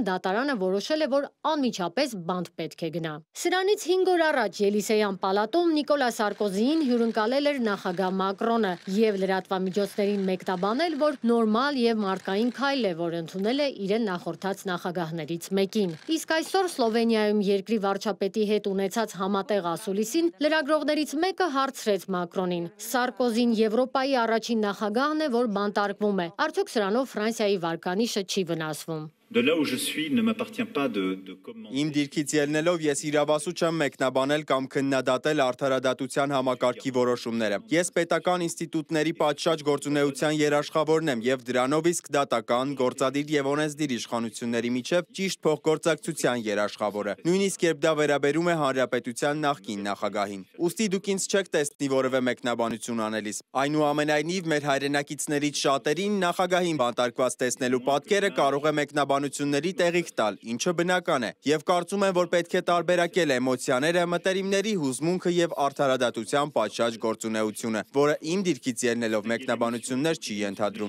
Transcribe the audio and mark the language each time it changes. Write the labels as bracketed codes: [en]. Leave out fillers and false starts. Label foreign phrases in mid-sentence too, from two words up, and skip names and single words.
[hy] դատարանը որոշել է, որ անմիջապես բանտ պետք է գնա։ Սրանից 5 օր առաջ Ելիսեյան պալատում Նիկոլա Սարկոզիին հյուրընկալել էր նախագահ Մակրոնը եւ լրատվամիջոցներին մեկնաբանել, որ նորմալ եւ մարդկային քայլ է, որ ընդունել է իրեն նախորդած նախագահներից մեկին։ Իսկ այսօր Սլովենիայում երկրի վարչապետի հետ ունեցած համատեղ ասուլիսին լրագրողներից մեկը հարցրեց Մակրոնին. Սարկոզին Եվրոպայի առաջին նախագահն է, որ բանտարկվում է։ Արդյոք սրանով Ֆրանսիայի վարկանիշը չի վնասվում։ [fr] De là où je suis, ne m'appartient pas de commenter. [hy] Իմ դիրքից ելնելով ես իրավասու չեմ մեկնաբանել կամ քննադատել արդարադատության համակարգի որոշումները։ Ես պետական ինստիտուտների պատշաճ գործունեության երաշխավորն եմ եւ դրանով իսկ դատական, գործադիր եւ օրենսդիր իշխանությունների միջև ճիշտ փոխգործակցության երաշխավորը։ Նույնիսկ երբ դա վերաբերում է հանրապետության նախկին նախագահին։ Ուստի դուք ինձ չեք տեսնի որևէ մեկնաբանություն անելիս։ Այնուամենայնիվ մեր հայրենակիցներից շատերին նախագահին բանտարկված տեսնելու պատկերը կարող է մեկնաբանությունների տեղիք տալ, ինչը բնական է, եւ կարծում եմ, որ պետք է տարբերակել էմոցիաները, մտերիմների հուզմունքը եւ արդարադատության պատշաճ գործունեությունը, որը իմ դիրքից ելնելով մեկնաբանություններ չի ենթադրում։